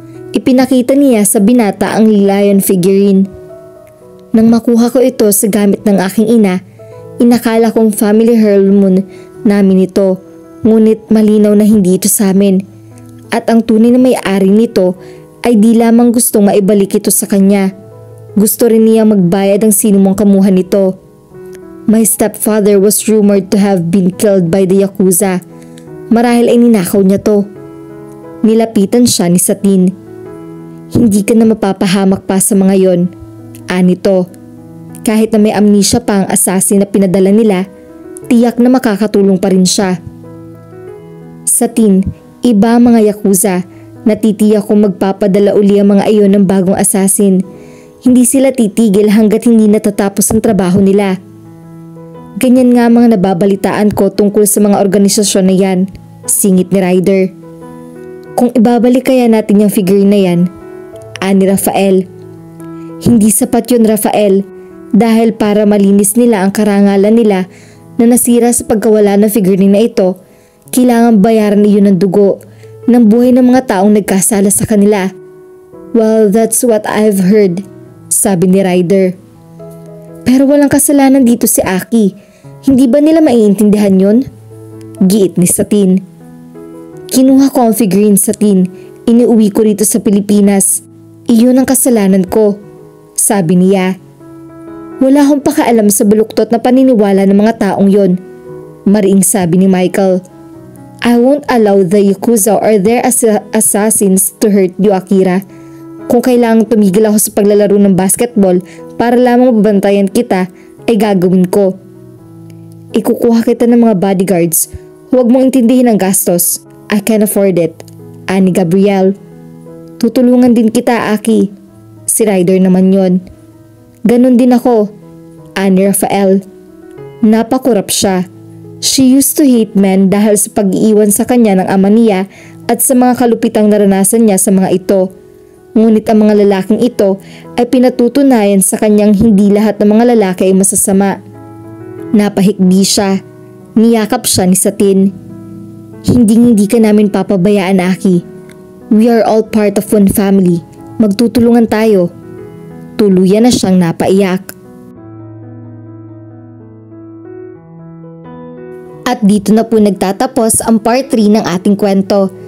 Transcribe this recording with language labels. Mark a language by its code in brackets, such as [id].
[tl] Ipinakita niya sa binata ang lion figurine. Nang makuha ko ito sa gamit ng aking ina, inakala kong family heirloom namin ito, ngunit malinaw na hindi ito sa amin. At ang tunay na may-ari nito ay di lamang gustong maibalik ito sa kanya. Gusto rin niya magbayad ang sinumang kamuha nito. [en] My stepfather was rumored to have been killed by the Yakuza. [tl] Marahil ay ninakaw niya to. Nilapitan siya ni Satin. Hindi ka na mapapahamak pa sa mga yon, ani to. Kahit na may amnesia pa ang assassin na pinadala nila, tiyak na makakatulong pa rin siya. Satin, iba ang mga Yakuza. Natitiyak kung magpapadala uli ang mga iyon ng bagong assassin. Hindi sila titigil hanggat hindi natatapos ang trabaho nila. Ganyan nga mga nababalitaan ko tungkol sa mga organisasyon na yan, singit ni Ryder. Kung ibabalik kaya natin yung figurine na yan, ani Rafael. Hindi sapat yun, Rafael, dahil para malinis nila ang karangalan nila na nasira sa pagkawala ng figurine na ito, kailangan bayaran iyon ng dugo ng buhay ng mga taong nagkasala sa kanila. [en] Well, that's what I've heard, [tl] sabi ni Ryder. Pero walang kasalanan dito si Aki. Hindi ba nila maiintindihan yun? Giit ni Satin. Kinuha ko ang figurine, Satin. Iniuwi ko rito sa Pilipinas. Iyon ang kasalanan ko, sabi niya. Wala akong pakaalam sa baluktot na paniniwala ng mga taong yon, mariing sabi ni Michael. [en] I won't allow the Yakuza or their assassins to hurt you, Akira. [tl] Kung kailangang tumigil ako sa paglalaro ng basketball para lamang mabantayan kita, ay gagawin ko. Ikukuha kita ng mga bodyguards. Huwag mong intindihin ang gastos. [en] I can afford it, [tl] ani Gabriel. Tutulungan din kita, Aki. Si Ryder naman yon. Ganon din ako, ani Rafael. Napakurap siya. [en] She used to hate men [tl] dahil sa pag-iiwan sa kanya ng ama niya at sa mga kalupitang naranasan niya sa mga ito. Ngunit ang mga lalaking ito ay pinatutunayan sa kanyang hindi lahat ng mga lalaki ay masasama. Napahikbi siya. Niyakap siya ni Satin. Hindi ka namin papabayaan, Aki. [en] We are all part of one family. [tl] Magtutulungan tayo. Tuluyan na siyang napaiyak. At dito na po nagtatapos ang part 3 ng ating kwento.